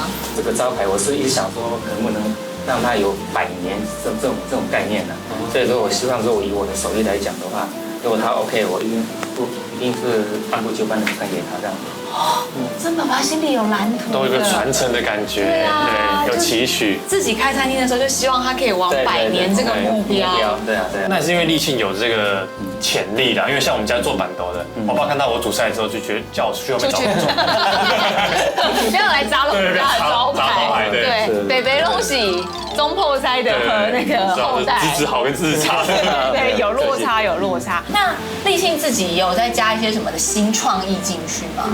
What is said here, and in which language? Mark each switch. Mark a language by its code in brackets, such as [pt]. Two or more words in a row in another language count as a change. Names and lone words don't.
[zh] 這個招牌我是一直想說，能不能讓它有100年這種概念呢？所以說我希望說，我以我的手藝來講的話，如果他 OK，我一一定是按部就班的传給他這樣子。真爸爸心裡有藍圖，都有一個傳承的感覺，對啊，有期許。自己開餐廳的時候，就希望他可以往100年這個目標。對啊。那也是因為立信有這個潛力啦，因為像我們家做板豆的，我爸看到我煮菜之後，就覺得叫我去外面找工作，不要来砸了我們家的招牌。对，北北弄喜中破菜的和那个後代，资質好跟資質差，對，有落差，有落差。那立信自己有在加一些什麼的新創意進去嗎？